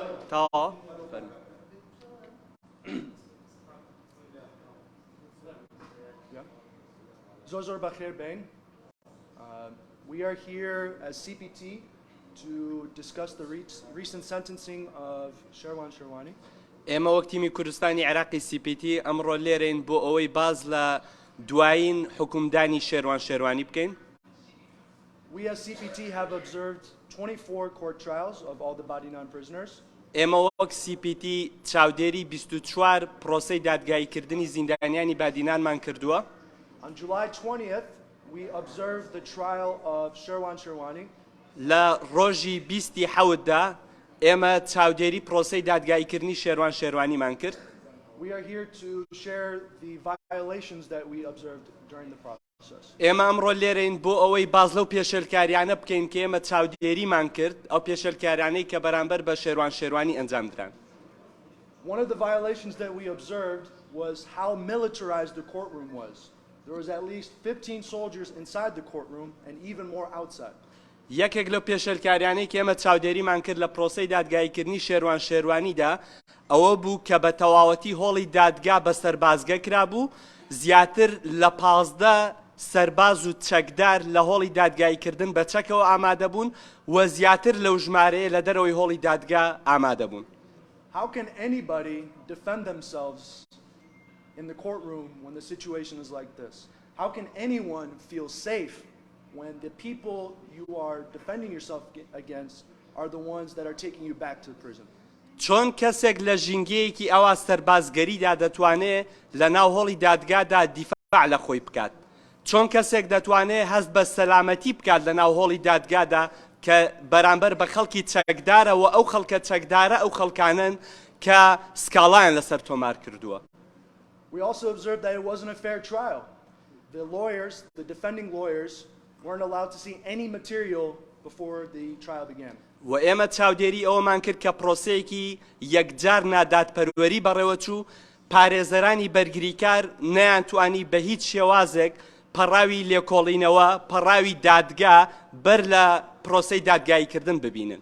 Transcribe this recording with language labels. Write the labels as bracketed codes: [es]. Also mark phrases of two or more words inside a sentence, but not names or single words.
[ckb] تاوا زۆر بەخێر بێن. [en] We are here as CPT to discuss the recent sentencing of شێروانی. [ckb] ئێمە وەک تیمی کوردستانی عێراقی CPT ئەمڕۆ لێرەین بۆ ئەوەی باز لە دوایین حکومدانی شێروانی بکەین. [en] We as CPT have observed 24 court trials of all the Badinan prisoners. [ckb] ئێمە وەک CPT چاودێری 24 پرۆسەی دادگاییکردنی زیندانیانی بادینانمان کردووە. [en] On July 20th, we observed the trial of شێروانی. [ckb] لە ڕۆژی 27دا ئێمە چاودێری پرۆسەی دادگاییکردنی شێروانیمان کرد. [en] We are here to share the violations that we observed during the process. [ckb] ئێمە ئەمڕۆ لێرەین بۆ ئەوەی باز لەو پێشێلکاریانە بکەین کە ئێمە چاودێریمان کرد، ئەو پێشێلکاریانەی کە بەرامبەر بە شێروانی ئەنجام دران. [en] One of the violations that we observed was how militarized the courtroom was. There was at least 15 soldiers inside the courtroom and even more outside. [ckb] یەکێک لەو پێشێلکاریانەی کە ئێمە چاودێریمان کرد لە پرۆسەی دادگاییکردنی شێروانیدا ئەوە بوو کە بە تەواوەتی هۆڵی دادگا بە سەربازگە کرابوو، زیاتر لە 15 سەرباز و چەکدار لە هۆڵی دادگاییکردن بە چەکەوە ئامادە بوون و زیاتر لەو ژمارەیە لە دەرەوەی هۆڵی دادگا ئامادە بوون. [en] How can anybody defend themselves in the courtroom when the situation is like this? How can anyone feel safe when the people you are defending yourself against are the ones that are taking you back to prison? [ckb] چۆن کەسێک لە ژینگەیەکی ئەوا سەربازگەریدا دەتوانێت لە ناو هۆڵی دادگادا دیفاع لە خۆی بکات؟ چۆن کەسێک دەتوانێت هەست بە سەلامەتی بکات لە ناو هۆڵی دادگادا کە بەرامبەر بە خەڵکی چەکدارەوە ئەو خەڵکە چەکدارە ئەو خەڵکانن کە سکاڵایان لەسەر تۆمار کردووە؟ [en] We also observed that it wasn't a fair trial. The lawyers, the defending lawyers, weren't allowed to see any material before the trial began. [ckb] و ئێمە چاودێری ئەوەمان کرد کە پرۆسەیەکی یەکجار نادادپەروەری بەڕێوەچوو، پارێزەرانی بەرگریکار نەیانتوانی بە هیچ شێوازێک پەڕاوی لێکۆڵینەوە، پەڕاوی دادگا بەر لە پرۆسەی دادگاییکردن ببینن.